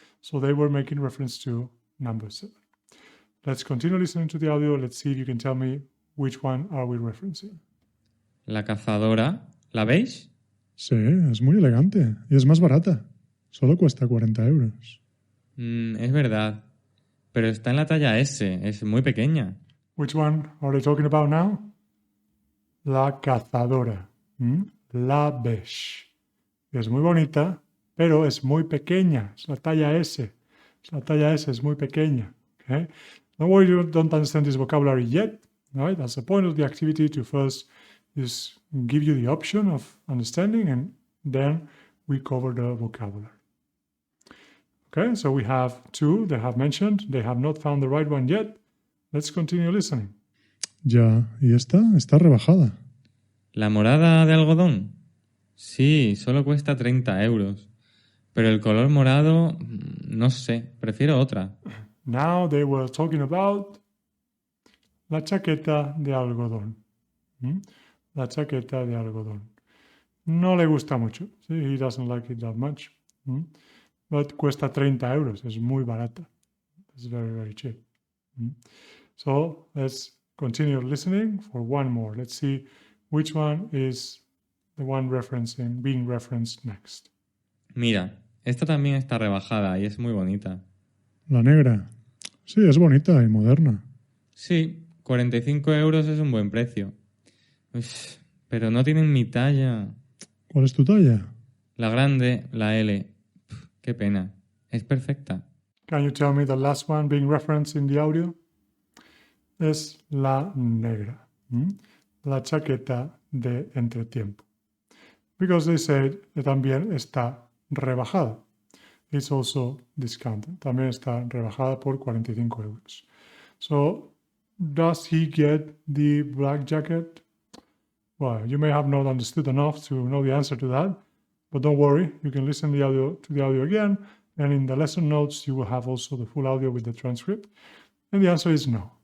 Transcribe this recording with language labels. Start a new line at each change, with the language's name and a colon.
English: So they were making reference to number 7. Let's continue listening to the audio. Let's see if you can tell me which one are we referencing.
Spanish: La cazadora, ¿la veis? Sí, es muy elegante y es más barata. Solo cuesta 40 euros. Es verdad, pero está en la talla S, es muy pequeña.
English: Which one are they talking about now?
Spanish: La cazadora. La beige. Es muy bonita, pero es muy pequeña. Es la talla S. La talla S es muy pequeña.
English: Okay? Don't worry, you don't understand this vocabulary yet. Right? That's the point of the activity, to first just give you the option of understanding, and then we cover the vocabulary. Okay, so we have two they have mentioned. They have not found the right one yet. Let's continue listening.
Spanish: Ya, y esta está rebajada. ¿La morada de algodón? Sí, solo cuesta 30 euros. Pero el color morado, no sé, prefiero otra.
English: Now they were talking about
Spanish: la chaqueta de algodón. La chaqueta de algodón. No le gusta mucho.
English: Sí, he doesn't like it that much. But
Spanish: cuesta 30 euros. Es muy barata.
English: It's very, very cheap. So let's continue listening for one more. Let's see which one is the one being referenced next.
Spanish: Mira, esta también está rebajada y es muy bonita. La negra. Sí, es bonita y moderna. Sí, 45 euros es un buen precio. Uf, pero no tienen mi talla. ¿Cuál es tu talla? La grande, la L. Qué pena. Es perfecta.
English: Can you tell me the last one being referenced in the audio?
Spanish: Es la negra. La chaqueta de entretiempo.
English: Because they said
Spanish: que también está rebajada.
English: It's also discounted.
Spanish: También está rebajada por 45 euros.
English: So, does he get the black jacket? Well, you may have not understood enough to know the answer to that, but don't worry. You can listen to the audio again, And in the lesson notes, you will have also the full audio with the transcript. And the answer is no.